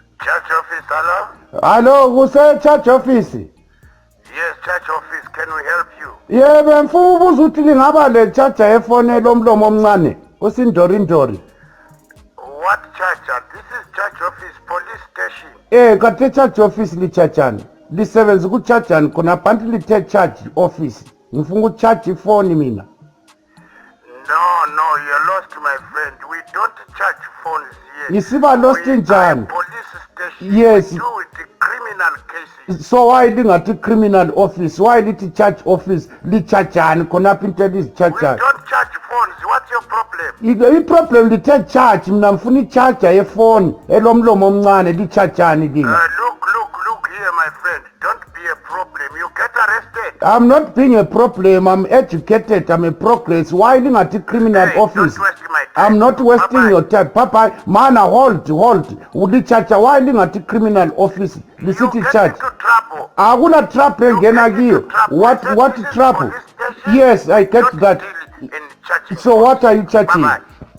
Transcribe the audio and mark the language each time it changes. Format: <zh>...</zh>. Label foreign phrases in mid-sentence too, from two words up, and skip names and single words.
<en>Church office, hello? Hello, kuse church office. Yes, church office, can we help you?</en> <nd>Yebo mfuna ukubuza ukuthi lingaba le charger efonela omlomo omncane usindorindori.</nd> <en>What church? This is church office, police station.</en> <nd>Kade</nd> <en>church office</en> <nd>lichajani. Lisebenza ku chargani khona bantu lithe</nd> <en>charge office.</en> <nd>Ngifuna ukucharge ifoni mina.</nd> <en>No, you're lost, my friend. We don't charge phones here.</en> <nd>Isiba lost njani?</nd> <en>Police station. Yes. We do with the criminal cases. So why lingathi criminal office?</en> <nd>Why lithi</nd> <en>church office</en> <nd>lichajani khona into</nd> <en>We</en> <nd>lizichargani?</nd> <en>don't charge phones. What's your problem?</en> <nd>I-problem lithe charge mina ngifuna i-charger yefoni elomlomo omncane lichajani lina.</nd> <en>Look here, my friend. Don't be a problem. You get arrested. I'm not being a problem. I'm educated. I'm a progress. Why lingathi criminal office? Don't waste my time. I'm not wasting Bye-bye. your time. Papa, mana hold.</en> <nd>Ulichacha why lingathi</nd> <en>criminal office? The city You get charge. into trouble.</en> <nd>Akuna trouble engena kiyo.</nd> <en>What This is trouble? police station. Yes, I get Don't that. deal in churches. So what are you charging? Bye-bye.</en>